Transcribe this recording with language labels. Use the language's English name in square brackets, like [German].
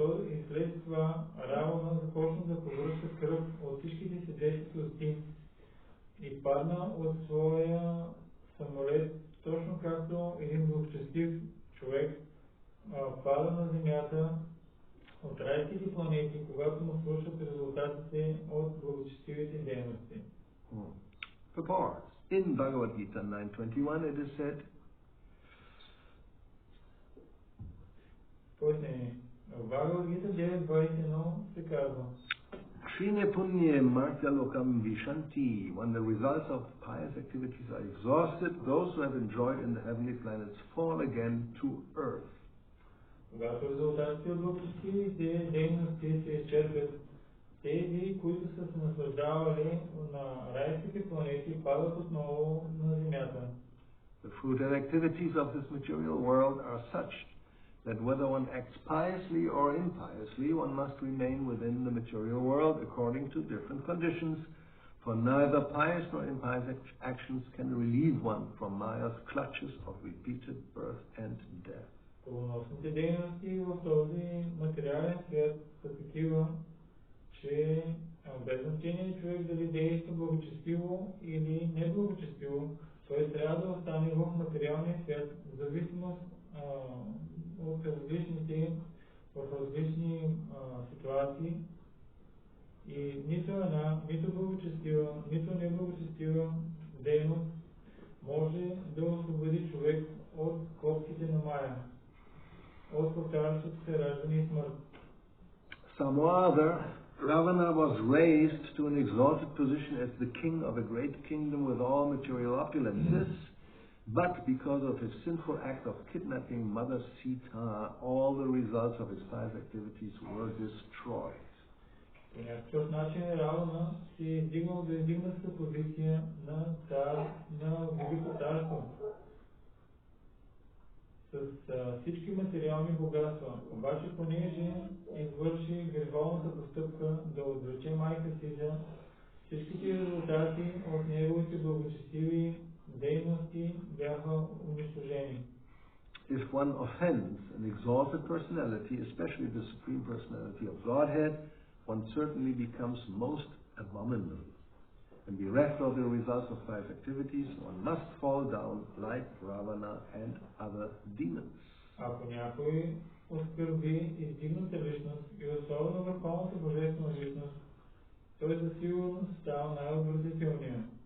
[Bulgarian] И след това Равана започна да повръща кръв от всичките си 10 коsti и падна от своя самолет, точно както един благочестив човек пада на земята от райските планети, когато му свършат резултатите от благочестивите дейности. [English] Purport. In Bhagavad Gita 9.21 it is said, [Bulgarian] в Bhagavad Gita 9.21 се казва, [Sanskrit] Shrine punye martya lokam vishanti. [English] When the results of pious activities are exhausted, those who have enjoyed in the heavenly planets fall again to earth. [Bulgarian] Когато резултатите от благочестивите дейности се изчерпят, тези, които са се наслаждавали на райските планети, падат отново на земята. [English] The fruit and activities of this material world are such that whether one acts piously or impiously, one must remain within the material world according to different conditions, for neither pious nor impious actions can relieve one from Maya's clutches of repeated birth and death. [Bulgarian] Плодоносните дейности в този материален свят са такива, че без значение човек дали действа благочестиво или неблагочестиво, той трябва да остане в материалния свят в зависимост от различните, в различни ситуации, и нито една, нито благочестива, нито неблагочестива дейност може да освободи човек от клопките на Майя, от повтарящото се раждане и смърт. [English] Somewhere Ravana was raised to an exalted position as the king of a great kingdom with all material opulences, but because of his sinful act of kidnapping Mother Sita, all the results of his pious activities were destroyed. [Bulgarian] По някакъв начин Равана се е издигнал до издигната позиция на цар на Велико царство с всички материални богатства. Обаче, понеже извърши греховната постъпка да отвлече майка си, за всичките резултати от неговите благочестиви дейности бяха унищожени. [English] If one offends an exalted personality, especially the Supreme Personality of Godhead, one certainly becomes most abominable. And bereft of the results of pious activities, one must fall down like Ravana and other demons. [Bulgarian] Ако някой оскърби издигната личност и особено върховната божествена личност, той за сигурност става най-отвратителния.